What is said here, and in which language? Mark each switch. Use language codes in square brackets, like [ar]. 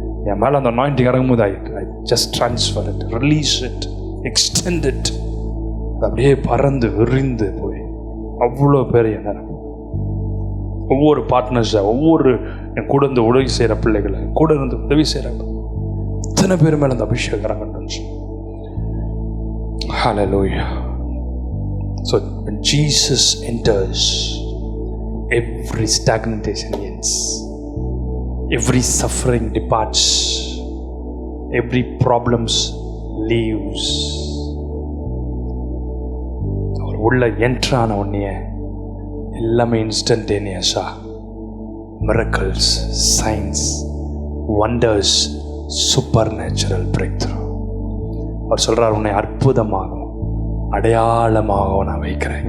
[ta] என் மேலே அந்த அனாயிண்டிங் இறங்கும்போது [en] I just transfer it, release it, extend it. [ta] அது அப்படியே பறந்து விரிந்து போய் அவ்வளோ பேர் என்ன, ஒவ்வொரு பார்ட்னர்ஸை, ஒவ்வொரு என் கூட இருந்து உதவி செய்கிற பிள்ளைகளை, கூட இருந்து உதவி செய்கிறாங்க, இத்தனை பேர் மேலே அந்த அபிஷேகம் இறங்கட்டும். ஹல்லேலூயா. [en] So when Jesus enters, every stagnation ends, every suffering departs, every problems leaves. [ta] அவர் உள்ள என்ட்ரான உடனே எல்லாமே இன்ஸ்டன்டேனியஸா [en] miracles, signs, wonders, supernatural breakthrough. [ta] அவர் சொல்றார், உன்னை அற்புதமாகவும் அடையாளமாக நான் வைக்கிறேன்.